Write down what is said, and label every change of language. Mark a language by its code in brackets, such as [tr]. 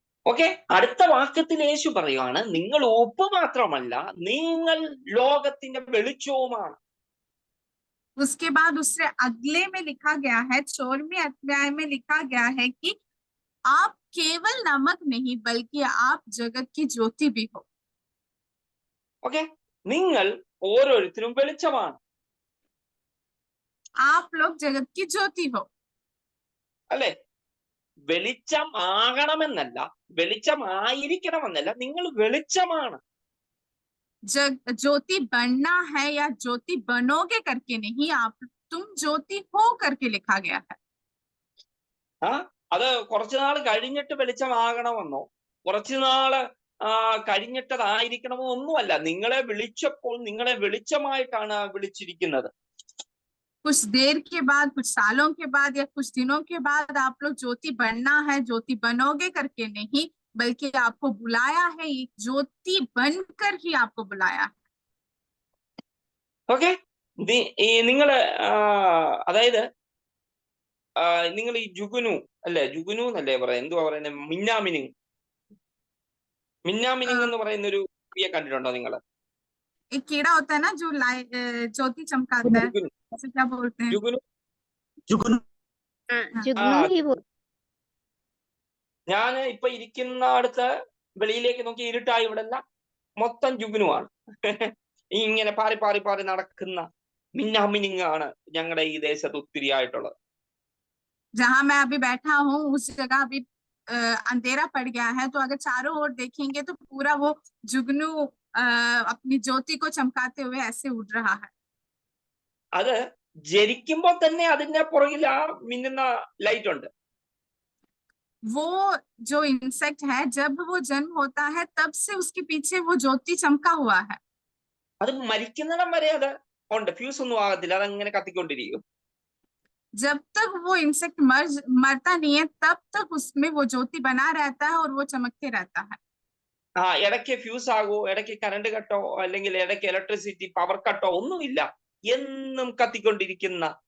[ml] Okay, അടുത്ത വാക്യത്തിൽ യേശു പറയുകയാണ് നിങ്ങൾ ഉപ്പ് മാത്രമല്ല, നിങ്ങൾ ലോകത്തിന്റെ വെളിച്ചവുമാണ്. [hi] उसके बाद उससे अगले में लिखा गया है, 14वें अध्याय में लिखा गया है कि आप केवल नमक नहीं बल्कि आप जगत की ज्योति भी हो. [ml] ഓക്കെ, നിങ്ങൾ ഓരോരുത്തരും വെളിച്ചമാണ്. [hi] आप लोग जगत की ज्योति हो. [ml] അല്ലെ, വെളിച്ചം ആകണമെന്നല്ല, വെളിച്ചമായിരിക്കണമെന്നല്ല, നിങ്ങൾ വെളിച്ചമാണ്. [hi] ज्योति बनना है या ज्योति बनोगे करके नहीं, तुम ज्योति हो करके लिखा गया है. [ml] അത് കുറച്ചുനാൾ കഴിഞ്ഞിട്ട് വെളിച്ചമാകണമെന്നോ കുറച്ചുനാള് കഴിഞ്ഞിട്ടതായിരിക്കണമോ ഒന്നുമല്ല. നിങ്ങളെ വിളിച്ചപ്പോൾ നിങ്ങളെ വെളിച്ചമായിട്ടാണ് വിളിച്ചിരിക്കുന്നത്. [hi] कुछ देर के बाद, कुछ सालों के बाद या कुछ दिनों के बाद आप लोग ज्योति बनना है, ज्योति बनोगे करके नहीं, बल्कि आपको बुलाया है, एक ज्योति बनकर ही आपको बुलाया है. [ml] ഓക്കെ, നിങ്ങള് അതായത് നിങ്ങൾ ഈ ജുഗുനു ജുഗുനു എന്നല്ലേ പറയാ, എന്തുവാ പറയുന്നത്, മിന്നാമിനിങ് എന്ന് പറയുന്ന ഒരു ക്രിയ കണ്ടിട്ടുണ്ടോ നിങ്ങള്? [hi] एक कीड़ा होता है ना जो ज्योति चमकाता है, उसे क्या बोलते हैं? [ml] ജുഗുനു. [hi] जुगनू ही बोल. [ml] ഞാൻ ഇപ്പൊ ഇരിക്കുന്ന അടുത്ത് വെളിയിലേക്ക് നോക്കി ഇരുട്ടായി, ഇവിടെ എല്ലാം മൊത്തം ജുഗുനുമാണ്. ഇങ്ങനെ പാറി പാറി പാറി നടക്കുന്ന മിന്നാമിനിങ് ആണ് ഞങ്ങളുടെ ഈ ദേശത്ത് ഒത്തിരി ആയിട്ടുള്ളത്. [hi] जहाँ मैं अभी बैठा हूँ उस जगह अभी अंधेरा पड़ गया है, तो अगर चारों ओर देखेंगे तो पूरा वो जुगनू अपनी ज्योति को चमकाते हुए ऐसे उड़ रहा है. [ml] അത് ജനിക്കുമ്പോൾ തന്നെ അതിന്റെ പുറകിൽ ആ മിന്നുന്ന ലൈറ്റ് ഉണ്ട്. [hi] वो जो इंसेक्ट है, जब वो जन्म होता है तब से उसके पीछे वो ज्योति चमका हुआ है. [ml] അത് മരിക്കുന്നിടം വരെ അത് ഉണ്ട്, ഫ്യൂസ് ഒന്നും ആകത്തില്ല, അതങ്ങനെ കത്തിക്കൊണ്ടിരിക്കും. [hi] जब तक वो इंसेक्ट मरता नहीं है तब तक उसमें वो ज्योति बना रहता है और वो चमकते रहता है. [ml] ഇടയ്ക്ക് ഫ്യൂസ് ആകുമോ, ഇടയ്ക്ക് കറണ്ട് കട്ടോ അല്ലെങ്കിൽ ഇടയ്ക്ക് ഇലക്ട്രിസിറ്റി പവർ കട്ടോ ഒന്നുമില്ല, എന്നും കത്തിക്കൊണ്ടിരിക്കുന്ന